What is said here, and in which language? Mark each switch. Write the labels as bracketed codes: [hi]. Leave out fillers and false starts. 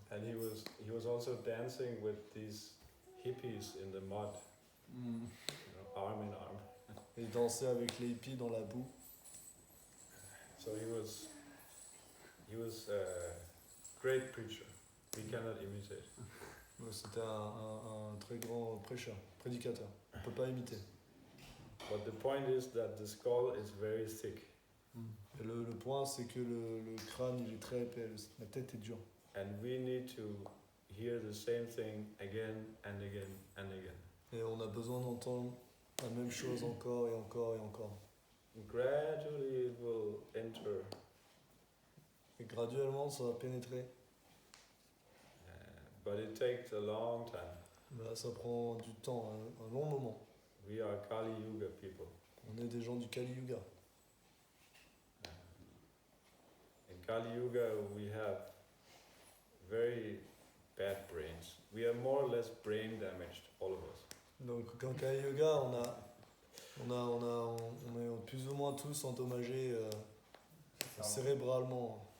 [en] And he was also dancing with these hippies in the mud, arm in arm. [fr] Et il dansait avec les hippies dans la boue. [en] So he was a great preacher. We cannot imitate. [fr] C'était un très grand prédicateur. On peut pas imiter. [en] But the point is that the skull is very thick. [fr] Et le point, c'est que le crâne il est très épais, la tête est dure. [en] And we need to hear the same thing again and again and again. [fr] Et on a besoin d'entendre la même chose encore et encore et encore. [en] Gradually it will enter. [fr] Et graduellement, ça va pénétrer. [en] But it takes a long time. [fr] Là, ça prend du temps, un long moment. [en] We are Kali Yuga people. [fr] On est des gens du Kali Yuga. [en] In Kali Yuga we have very bad brains. We are more or less brain damaged, all of us. [fr] Donc, en Kali Yuga, on est plus ou moins tous endommagés cérébralement.